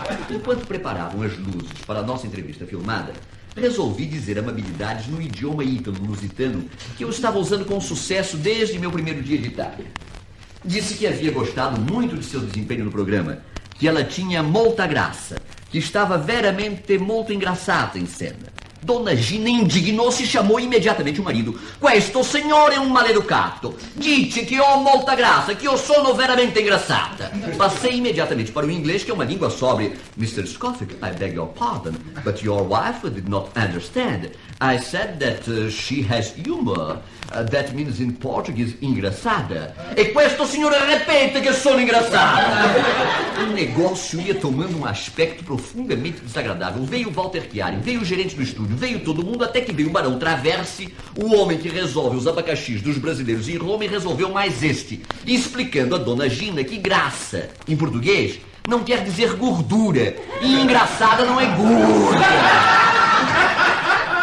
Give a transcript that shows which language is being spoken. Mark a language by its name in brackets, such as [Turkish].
[Portuguese] Enquanto preparavam as luzes para a nossa entrevista filmada, resolvi dizer amabilidades no idioma ítalo-lusitano que eu estava usando com sucesso desde meu primeiro dia de Itália. Disse que havia gostado muito de seu desempenho no programa, que ela tinha [Italian] molta graça, [Portuguese] que estava [Italian] veramente molto engraçata [Portuguese] em cena. Dona Gina indignou-se e chamou imediatamente o marido. [Italian] Questo signore è un maleducato. Dice che ho molta graça, che io sono veramente engraçada. [Portuguese] Passei imediatamente para o inglês, que é uma língua sóbria. [English] Mr. Scofield, I beg your pardon, but your wife did not understand. I said that she has humor. That means in Portuguese, engraçada. [Italian] E questo signore repete que sono engraçada. [Portuguese] O negócio ia tomando um aspecto profundamente desagradável. Veio o Walter Chiari, veio o gerente do estúdio, veio todo mundo, até que veio o Barão Traverse, o homem que resolve os abacaxis dos brasileiros em Roma, e resolveu mais este, explicando a Dona Gina que graça, em português, não quer dizer gordura, e engraçada não é gorda.